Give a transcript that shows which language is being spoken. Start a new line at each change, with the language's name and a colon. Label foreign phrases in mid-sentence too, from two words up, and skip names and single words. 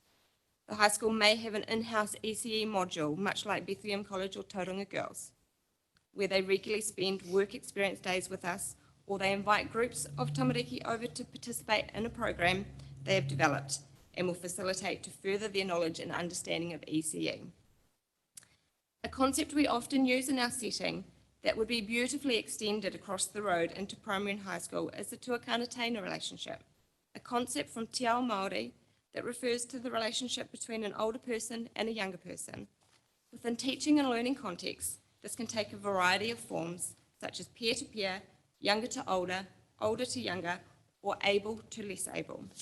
English: The high school may have an in-house ECE module, much like Bethlehem College or Tauranga Girls, where they regularly spend work experience days with us, or they invite groups of tamariki over to participate in a program they have developed and will facilitate to further their knowledge and understanding of ECE. A concept we often use in our setting that would be beautifully extended across the road into primary and high school is the tuakana-taina relationship, a concept from Te Ao Māori that refers to the relationship between an older person and a younger person. Within teaching and learning contexts, this can take a variety of forms, such as peer-to-peer, younger to older, older to younger, or able to less able.